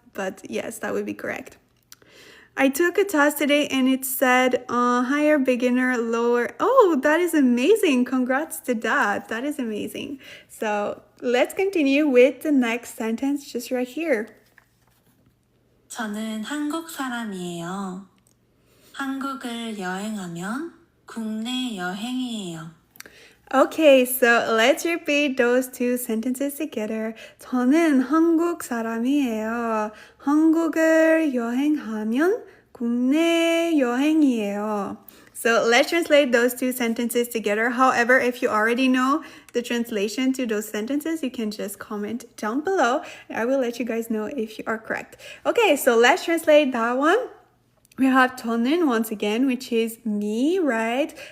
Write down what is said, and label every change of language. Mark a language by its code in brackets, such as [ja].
[en] But yes, that would be correct. I took a test today and it said higher, beginner, lower. Oh, that is amazing. Congrats to that. That is amazing. So let's continue with the next sentence just right here. [ko] 저는 한국 사람이에요. 한국을 여행하면 국내 여행이에요. [en] Okay, so let's repeat those two sentences together. [ko] 저는 한국 사람이에요. 한국을 여행하면 국내 여행이에요. [en] So let's translate those two sentences together. However, if you already know the translation to those sentences, you can just comment down below. I will let you guys know if you are correct. Okay, so let's translate that one. We have 저는 once again, which is me, right?